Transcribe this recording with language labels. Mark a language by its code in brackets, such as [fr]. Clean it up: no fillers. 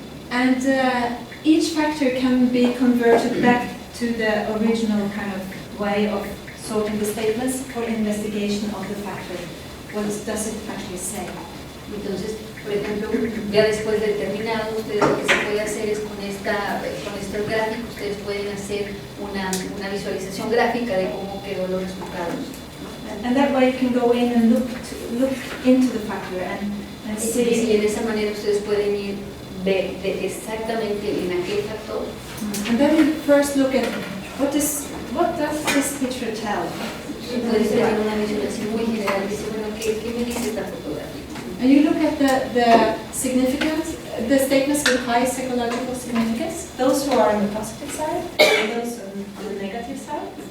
[en] And each factor can be converted back to the original kind of way of sorting the statements for investigation of the factor. What does it actually say? [es] Entonces, por ejemplo, ya después de terminado, ustedes lo que se puede hacer es con este gráfico, ustedes pueden hacer una visualización gráfica de cómo quedó los resultados. [en] And that way you can go in and look into the factor and see. [es] Y de esa manera ustedes pueden ir ver exactamente en aquel factor. [en] And then we first look at what does this picture tell? [es] Puedes tener una visualización muy general y decir, bueno, ¿qué me dice esta fotografía? [en] And you look at the significance, the statements with high psychological significance, those who are on the positive side and those on the negative side.